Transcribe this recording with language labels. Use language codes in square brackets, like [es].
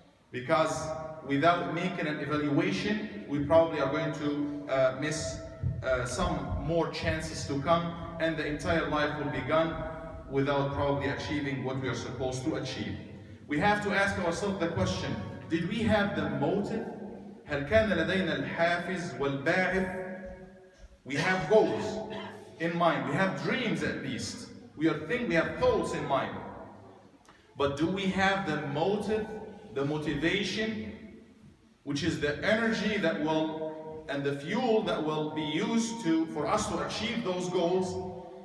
[en] Because without making an evaluation, we probably are going to miss some more chances to come, and the entire life will be gone without probably achieving what we are supposed to achieve. We have to ask ourselves the question, did we have the motive? [ar] هل كان لدينا الحافز والباعث? [en] We have goals in mind, we have dreams at least, we have thoughts in mind. But do we have the motive, the motivation, which is the energy that will, and the fuel that will be used for us to achieve those goals?